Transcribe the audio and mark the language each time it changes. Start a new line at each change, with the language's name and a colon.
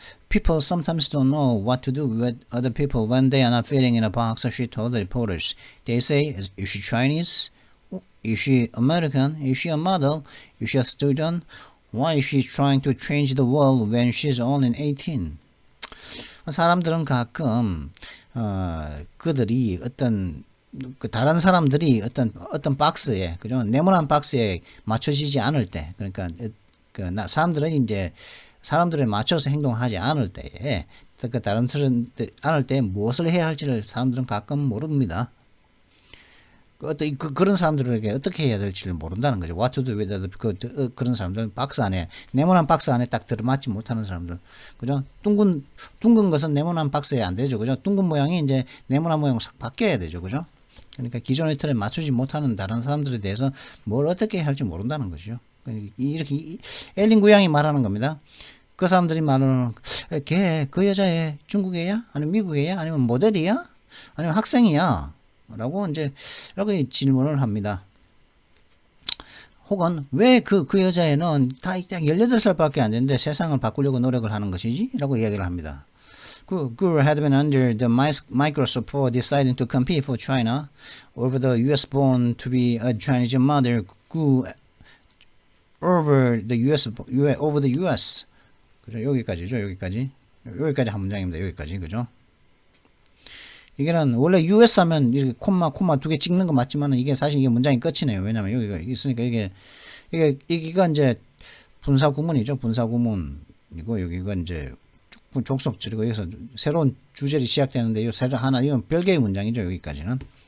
English: People sometimes don't know what to do with other people when they are not fitting in a box, she told the reporters. They say, is she Chinese? Is she American? Is she a model? Is she a student? Why is she trying to change the world when she's only 18?
Korean: 사람들은 가끔 그들이 어떤 그 다른 사람들이 어떤 박스에 그죠 네모난 박스에 맞춰지지 않을 때 그러니까 사람들은 이제 사람들에 맞춰서 행동하지 않을 때에 그 다른 사람들 않을 때 무엇을 해야 할지를 사람들은 가끔 모릅니다. 그런 사람들에게 어떻게 해야 될지를 모른다는 거죠.
English: What to do with
Korean: 그런 사람들은 박스 안에 네모난 박스 안에 딱 들어맞지 못하는 사람들, 그죠? 둥근 것은 네모난 박스에 안 되죠, 그죠? 둥근 모양이 이제 네모난 모양으로 싹 바뀌어야 되죠, 그죠? 그러니까 기존의 틀에 맞추지 못하는 다른 사람들에 대해서 뭘 어떻게 해야 할지 모른다는 것이죠. 이렇게 엘린 구양이 말하는 겁니다. 그 사람들이 말하는 그 여자애 중국애야? 아니면 미국애야? 아니면 모델이야? 아니면 학생이야? 라고 이제 이렇게 질문을 합니다. 혹은 왜 그 여자애는 다 18살밖에 안 되는데 세상을 바꾸려고 노력을 하는 것이지? 라고 이야기를 합니다.
English: Guru had been under the microscope for deciding to compete for China over the US born to be a Chinese mother grew over the US.
Korean: 그죠? 여기까지죠. 여기까지 한 문장입니다. 여기까지. 그죠? 이게는 원래 US 하면 이렇게 콤마 두 개 찍는 거 맞지만 이게 사실 이게 문장이 끝이네요. 왜냐면 여기가 있으니까 이게가 이제 분사 구문이죠. 분사 구문이고 여기가 이제 족속절이고 여기서 새로운 주절이 시작되는데 이 새로 하나 이건 별개의 문장이죠. 여기까지는.